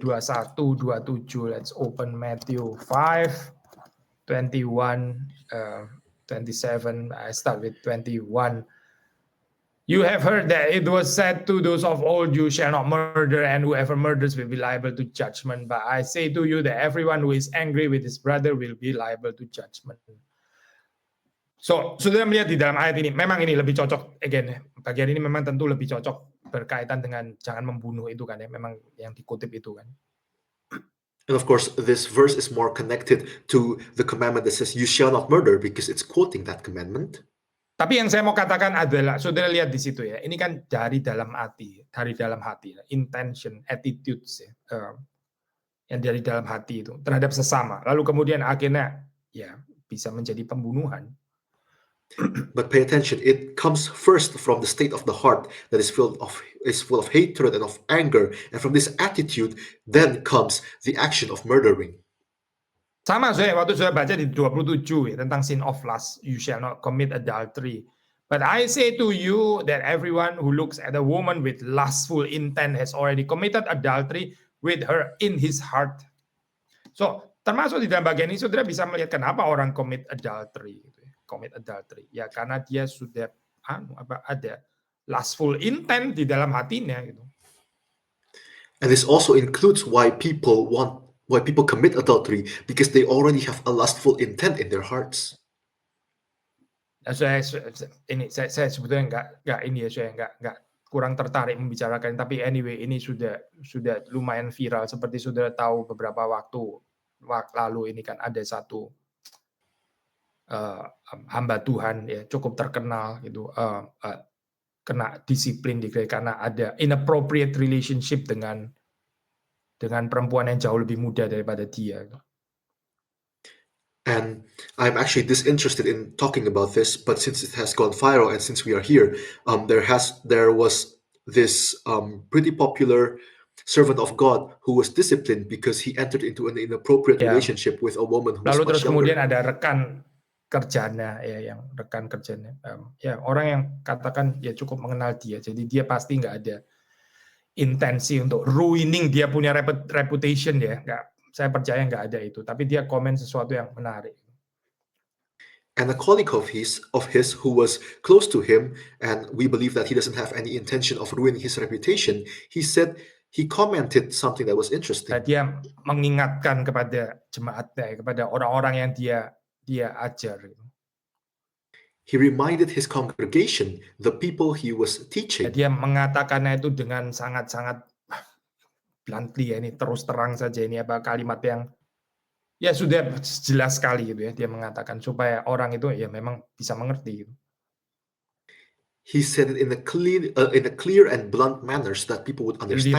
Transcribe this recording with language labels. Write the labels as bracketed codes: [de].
[en] 21, 27. Let's open Matthew 5, 21, 27. I start with 21. You have heard that it was said to those of old, you shall not murder, and whoever murders will be liable to judgment. But I say to you that everyone who is angry with his brother will be liable to judgment. [id] So, sudah melihat di dalam ayat ini, memang ini lebih cocok, again, bagian ini memang tentu lebih cocok berkaitan dengan jangan membunuh itu kan ya, memang yang dikutip itu kan. [en] And of course, this verse is more connected to the commandment that says, you shall not murder, because it's quoting that commandment. [id] Tapi yang saya mau katakan adalah, saudara lihat di situ ya, ini kan dari dalam hati, intention, attitudes ya. yang dari dalam hati itu terhadap sesama. Lalu kemudian akhirnya ya bisa menjadi pembunuhan. [en] But pay attention, it comes first from the state of the heart that is full of hatred and of anger, and from this attitude then comes the action of murdering. [id] Sama saya waktu saya baca di 27 ya, tentang [en] sin of lust, you shall not commit adultery. But I say to you that everyone who looks at a woman with lustful intent has already committed adultery with her in his heart. [id] So, termasuk di dalam bagian ini saudara bisa melihat kenapa orang [en] commit adultery [id] gitu ya. Commit adultery. Ya karena dia sudah ada lustful intent di dalam hatinya gitu. [en] And this also includes why people commit adultery, because they already have a lustful intent in their hearts. [id] Saya sebetulnya nggak ini ya, saya nggak kurang tertarik membicarakan, tapi anyway ini sudah lumayan viral seperti saudara tahu beberapa waktu lalu ini kan ada satu hamba Tuhan ya cukup terkenal gitu kena disiplin di gereja karena ada inappropriate relationship dengan perempuan yang jauh lebih muda daripada dia. [en] And I'm actually disinterested in talking about this, but since it has gone viral and since we are here, there was this pretty popular servant of God who was disciplined because he entered into an inappropriate relationship with a woman who was [id] Lalu [en] much [id] terus [en] younger. [id] Kemudian ada rekan kerjanya ya, rekan kerjanya ya orang yang katakan ya cukup mengenal dia, jadi dia pasti nggak ada intensi untuk ruining dia punya reputation ya, saya percaya nggak ada itu, tapi dia komen sesuatu yang menarik. [en] And a colleague of his who was close to him, and we believe that he doesn't have any intention of ruining his reputation, he commented something that was interesting. [id] Dia mengingatkan kepada jemaatnya, kepada orang-orang yang dia ajar. [en] He reminded his congregation, the people he was teaching. [id] Dia mengatakannya itu dengan sangat-sangat bluntly ya, ini terus terang saja, ini kalimat yang ya sudah jelas sekali gitu ya, dia mengatakan supaya orang itu ya memang bisa mengerti gitu. [en] He said it in a clear and blunt manner so that people would understand.